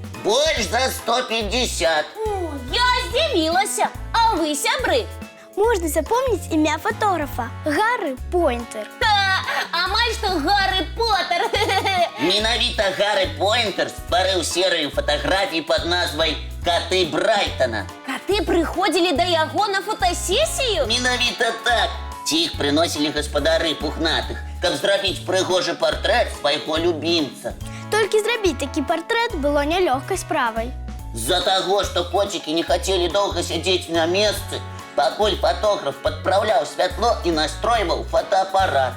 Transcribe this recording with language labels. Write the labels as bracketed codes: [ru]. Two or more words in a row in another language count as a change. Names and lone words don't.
[ru] Больше за 150. [uk] Я здивилася. А ви, сябри? Можна запомнити ім'я фотографа – Гаррі Пойнтер. А май що Гаррі Поттер. Менавіта Гаррі Пойнтер створив серію фотографій під назвою Каты Брайтона. [be] Каты прыходзілі да яго на фотасесію? Менавіта так. Ці іх прыносілі гаспадары пухнатых, каб зрабіць прыгожы партрэт свайго любімца. Толькі зрабіць такі партрэт было нялёгкай справай. З-за таго, што коцікі не хацелі доўга сядзець на месцы, пакуль фотограф падпраўляў святло і настройваў фотоапарат.